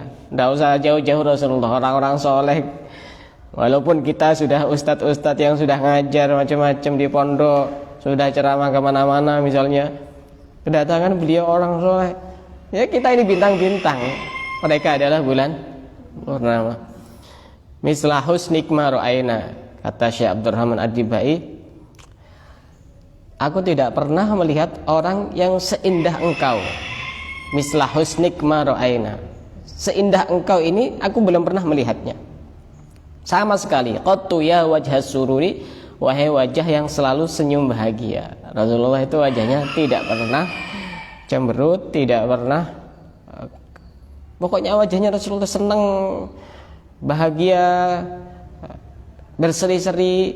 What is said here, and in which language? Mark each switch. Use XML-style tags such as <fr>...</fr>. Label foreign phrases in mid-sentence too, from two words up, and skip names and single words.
<id>Tidak usah jauh-jauh Rasulullah, orang-orang soleh. Walaupun kita sudah ustadz-ustadz yang sudah ngajar macam-macam di pondok, sudah ceramah kemana-mana misalnya, kedatangan beliau orang soleh, ya kita ini bintang-bintang. Mereka adalah bulan purnama.</id> <ar>مثل حسنك ما رأينا,</ar> <id>kata Syekh Abdurrahman Ad-Dibai, aku tidak pernah melihat orang yang seindah engkau.</id> <ar>مثل حسنك ما رأينا,</ar> <id>seindah engkau ini aku belum pernah melihatnya sama sekali.</id> <ar>قط يا وجه السرور,</ar> <id>wahai wajah yang selalu senyum bahagia. Rasulullah itu wajahnya tidak pernah cemberut, tidak pernah, pokoknya wajahnya Rasulullah senang, bahagia, berseri-seri.</id>